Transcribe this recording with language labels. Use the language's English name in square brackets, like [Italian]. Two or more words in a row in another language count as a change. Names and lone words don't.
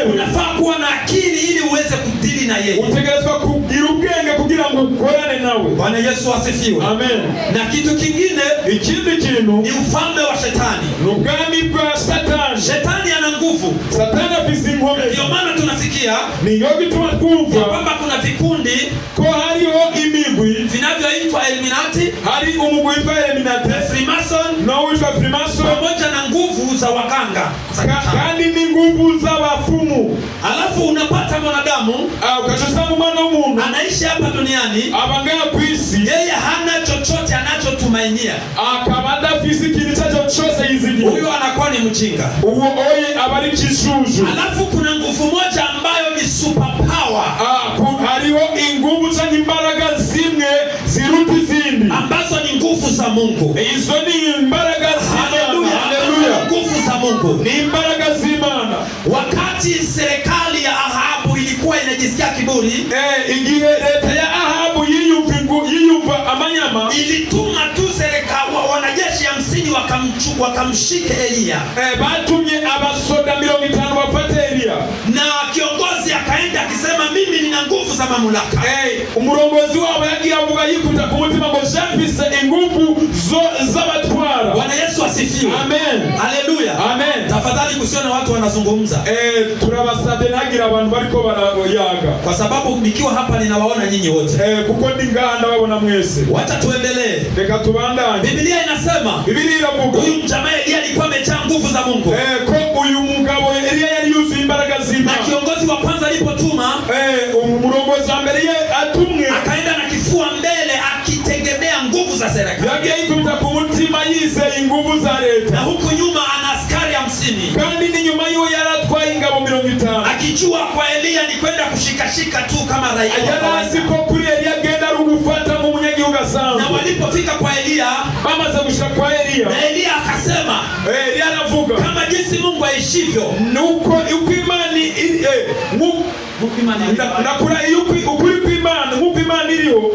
[Swahili] unafaa kuwa na akili ili uweze kudili na yeye. [Rundi] utegerezwa kugira ubwenge kugira ngo ukorane nawe. [Swahili] Bwana Yesu asifiwe. Amen. Na kitu kingine, [Rundi] ikindi kintu [Swahili] ni ufalme wa shetani. [Rundi] ni ubwami bwa Satani. [Swahili] Shetani ana nguvu. [Rundi] Satani afise inkomezi. [Swahili] Ndio maana tunasikia [Rundi] niyo gituma twumva [Swahili] kwamba kuna vikundi [Rundi] ko hariho imigwi [Swahili] vinavyoitwa Illuminati, [Rundi] hari umugwi witwa Illuminati, Freemason, no witwa Freemason, [Swahili] pamoja na nguvu za waganga [Rundi] kandi ni nguvu z'abafumu. [Swahili] Alafu unapata mwanadamu [Rundi] ukachosanga umwana w'umuntu [Swahili] anaishi hapa duniani, [Rundi] abangaya kwisi, [Swahili] yeye hana chochote anachotumainia, [Rundi] akaba adafise ikintu cyose yizigiye. [Swahili] Huyo anakuwa ni mjinga, [Rundi] uwo oye aba ari kijuju. [Swahili] Alafu kuna nguvu moja ambayo ni [English] super power, [Rundi] hariho inguvu cyangwa imbaraga zimwe ziruta izindi, [Swahili] ambazo ni nguvu za Mungu. [Rundi] Izo ni imbaraga z'Imana. [Swahili] Haleluya, nguvu za Mungu [Rundi] ni imbaraga z'Imana. [Swahili] Wakati serikali ya Ahabu ilikuwa inajisikia kiburi, [Rundi] igihe leta ya Ahabu yiyumva amanyama, [Swahili] ilituma tu wanajeshi 50 wakamshike Eliya. [Rundi] Batumye abasoda 50 bafate Eliya, [Swahili] na kiongozi akaenda akisema mimi nina nguvu za mamlaka. [Rundi] Umurongozi wabo yagiye avuga yikuta ku mutima ngo jafise inguvu z'abatwara. [Swahili] Bwana Yesu asifiwe. Amen. Haleluya. Amen. Tafadhali kusiona watu wanazungumza. [Rundi] Turabasabye nagira abantu bariko barayaga, [Swahili] kwa sababu nikiwa hapa ninawaona nyinyi wote. [Rundi] Kuko ndi ngaha ndababona mwese. [Swahili] Wacha tuendelee. [Rundi] Reka tubandanye. [Swahili] Biblia inasema, [Rundi] Biblia iravuga [Swahili] huyu mjamaa Eliya alikuwa amejaa nguvu za Mungu. [Rundi] Ko uyu mugabo Eliya yari yuzuye imbaraga z'Imana. [Swahili] Na kiongozi wa kwanza alipotuma, [Rundi] umurongozi wa mbere atumwe, [Swahili] akaenda na kifua mbele akitegemea nguvu za serikali. [Rundi] Yagiye yikubita ku mutima yizeye nguvu za leta. [Swahili] Na huku nyuma ana askari 50. [Rundi] Kandi ni nyuma yiwe yaratwaye ingabo 50. [Swahili] Akijua kwa Eliya ni kwenda kushikashika tu kama raia. [Rundi] Yarazi ko kuri Eliya agenda rugufata mu munyagihugu asanzwe. [Swahili] Na walipofika kwa Eliya, [Rundi] bamaze gushika kwa Eliya, [Swahili] na Eliya akasema, [Rundi] Eliya anavuga [Swahili] kama jinsi Mungu aishivyo, [Rundi] nuko ukimani nakura ukuri kw'Imana, nk'uko Imana iriho,